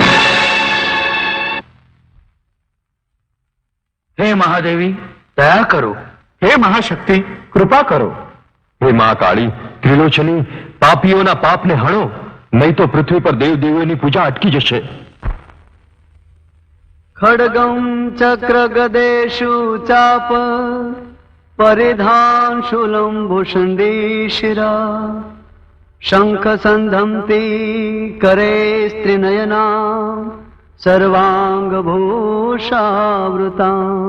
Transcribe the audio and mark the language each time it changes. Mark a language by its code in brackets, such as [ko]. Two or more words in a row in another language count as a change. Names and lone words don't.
[gu] હે મહાદેવી, દયા કરો. હે મહાશક્તિ, કૃપા કરો. હે મહાકાળી, ત્રિલોચની, પાપીઓના પાપને હણો, નહીં તો પૃથ્વી પર દેવ દેવીઓની પૂજા અટકી જશે. [sa] खड्गं चक्र गदेषु चाप परिधान शूलं भूषण्डीशिरा शंख संधमती करे स्त्रीनयना सर्वांग भूषावृता